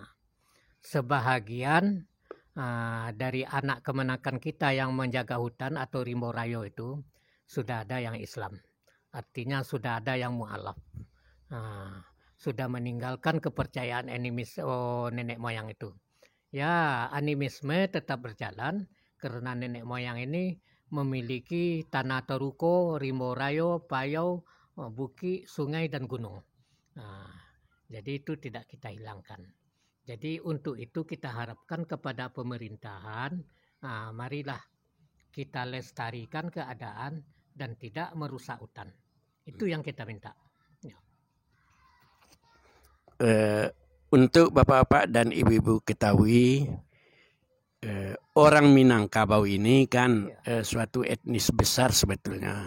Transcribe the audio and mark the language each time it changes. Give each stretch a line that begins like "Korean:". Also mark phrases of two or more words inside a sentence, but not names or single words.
Indonesian: Sebahagian dari anak kemenakan kita yang menjaga hutan atau rimbo rayo itu sudah ada yang Islam. Artinya sudah ada yang mu'alaf. Sudah meninggalkan kepercayaan animis nenek moyang itu. Ya, animisme tetap berjalan karena nenek moyang ini memiliki tanah teruko, rimbo rayo, payau, buki, sungai, dan gunung. Jadi itu tidak kita hilangkan. Jadi untuk itu kita harapkan kepada pemerintahan, marilah kita lestarikan keadaan dan tidak merusak hutan. Itu yang kita minta. Untuk bapak-bapak dan ibu-ibu ketahui, orang Minangkabau ini kan suatu etnis besar sebetulnya.